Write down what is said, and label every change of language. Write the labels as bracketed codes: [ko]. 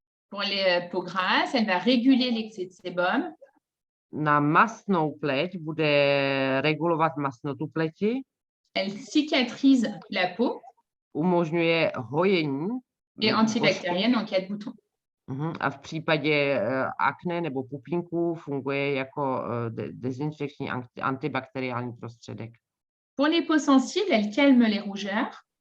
[fr] Pour les peaux grasses, elle va réguler l'excès de sébum, [cs] Na mastnou pleť bude regulovat masnotu pleti, [fr] elle cicatrise la peau [cs] umožňuje hojení [fr] et antibactérienne en cas de boutons. [cs] a v případě akné nebo pupínků funguje jako dezinfekční antibakteriální prostředek. [fr] Pour les peaux sensibles, elle calme les rougeurs,